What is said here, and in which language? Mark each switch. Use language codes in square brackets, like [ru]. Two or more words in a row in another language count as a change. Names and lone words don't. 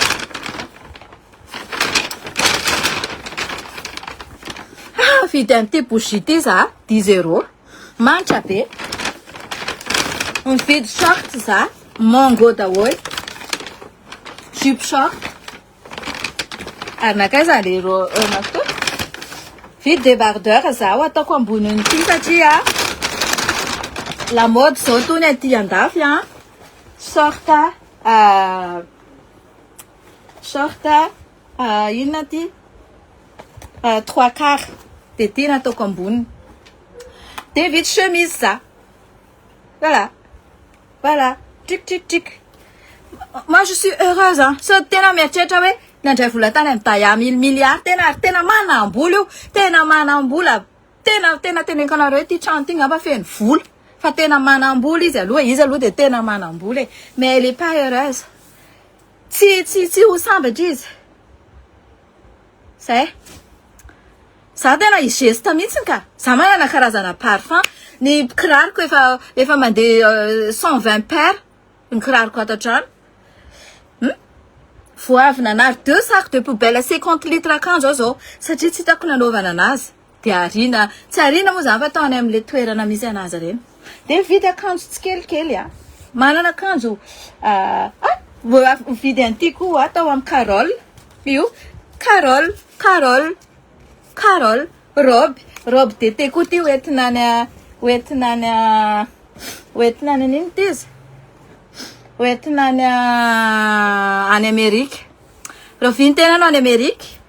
[mg] vidy an'ity bougie ty za 10 € mantra be mividy short za mango daholy jupe short arnakay za le nato vidy débardeur za ho ataoko ambonin'ity satria [fr] la mode [mg] zao tony aty andafy shorta inona ty 3/4 de ty nataoko amboniny de vidy chemise za voilà tic [fr] moi je suis heureuse [mg] so tena mieritreritra hoe nandray vola tany amin'ny daya milliard tena manam-bola io tena manam-bola tena tenenkanareo hoe ty trano ty ngamba feno vola fa tena manam-bola izy aloha de tena manam-bola [fr] mais elle est pas heureuse [mg] tsy ho sambatra izy zay za tena igeste mihitsy ka za manana karazana parfum ny kiraroko efa mandeha 120 paires ny kiraroko ato an-trano vo avy nanary 2 [fr] sacs de poubelle [mg] 50 litres akanjo zao satria tsy hitako nanaovana anazy de tsy arina moa zany fa ataony amin'le toerana misy anazy reny de vidy akanjo tsikelikely manana akanjo vidy an'ity koa atao amin'ny Carole io Carole [fr] robe d'été [mg] koa ty hoentinany nino ty izy hoentinany any Amerika roviny tena anao any Amerika